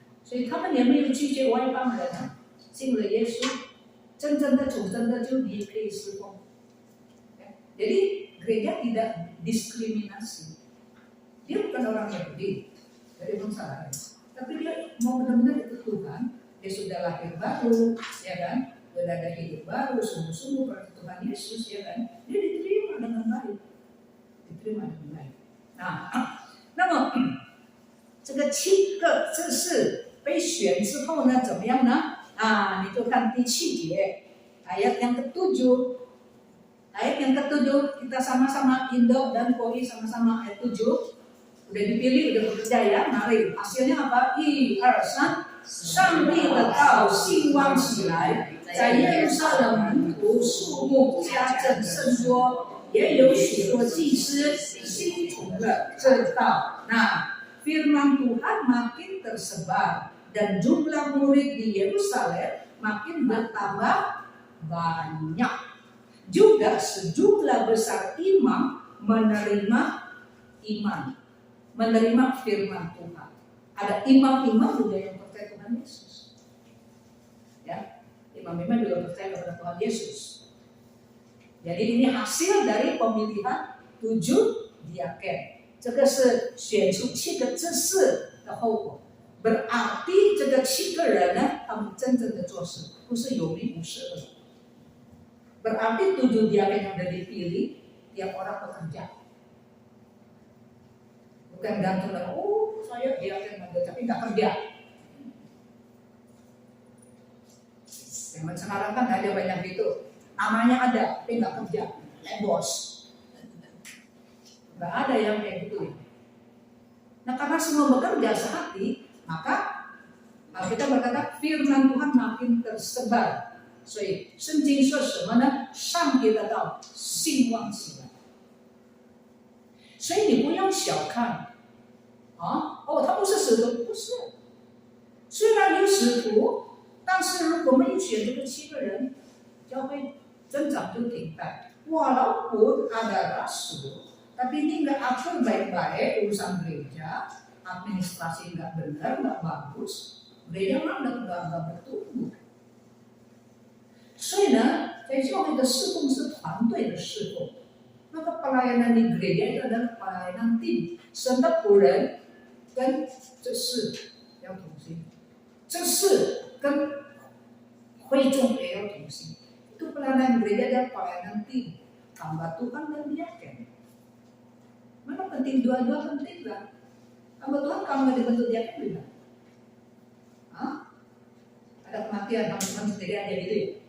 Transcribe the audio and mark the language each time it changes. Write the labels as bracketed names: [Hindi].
[Chinese] 所以他们也没有拒绝外邦人啊，信了耶稣，真正的主真的就你可以侍奉。 [Indonesian] Jadi gereja tidak diskriminasi. Dia bukan orang Yahudi dari bangsa lain, tapi dia mau benar-benar ikut Tuhan. Dia sudah lahir baru, ya kan? Sudah ada hidup baru, sungguh-sungguh pada Tuhan Yesus, ya kan? Dia diterima dengan baik, diterima dengan baik. [Chinese] Nah, 那么这个7个这是。被选之后呢，怎么样呢？啊，你就看第7节， [Indonesian] ayat yang ke-7. Ayat yang ke-7 kita sama-sama Indo dan Koi sama-sama ayat 7. Udah dipilih, udah bekerja ya. Mari, hasilnya apa? [Chinese] 1、2、3，上帝的道兴旺起来，在耶路撒冷门徒数目加增甚多，也有许多祭司信从了这道。那 [Indonesian] firman Tuhan makin tersebar dan jumlah murid di Yerusalem makin bertambah banyak. Juga sejumlah besar imam menerima iman, menerima firman Tuhan. Ada imam-imam juga yang percaya Tuhan Yesus. Ya, imam-imam juga percaya kepada Tuhan Yesus. Jadi ini hasil dari pemilihan 7 diaken. [Chinese] 这个是选出7个执事的后果。 [Indonesian] Berarti [Chinese] 这个7个人呢，他们真正的做事，不是有名无实的。 [Indonesian] Berarti 7 diaken yang sudah dipilih, tiap orang bekerja. Bukan gantung dengan, oh saya diaken tapi nggak kerja. Zaman sekarang kan ada banyak gitu. Namanya ada, tapi nggak kerja. Bos. Nggak ada yang kayak gitu. Nah karena semua bekerja sehati, maka kita berkata firman Tuhan makin tersebar. [Chinese] 所以圣经说什么呢？上帝的道兴旺起来。所以你不要小看啊，他不是使徒，不是。虽然有使徒，但是如果没有选这个7个人，教会增长就停摆。 [Indonesian] Walaupun ada rasul, tapi ini nggak atur baik-baik urusan gereja, administrasi nggak benar, nggak bagus, gereja nggak bertumbuh. [Chinese] 所以呢，在教会的侍奉是团队的侍奉。那个 [Indonesian] pelayanan di gereja itu adalah pelayanan tim. Setiap orang [Chinese] 跟这事要同心，这事跟会众也要同心。 [Indonesian] Itu pelayanan gereja adalah pelayanan tim. Hamba Tuhan dan diaken. Mana penting dua-dua penting lah. Hamba Tuhan kalau nggak dibentuk diaken juga. Ada kematian teman-teman sendiri aja gitu ya.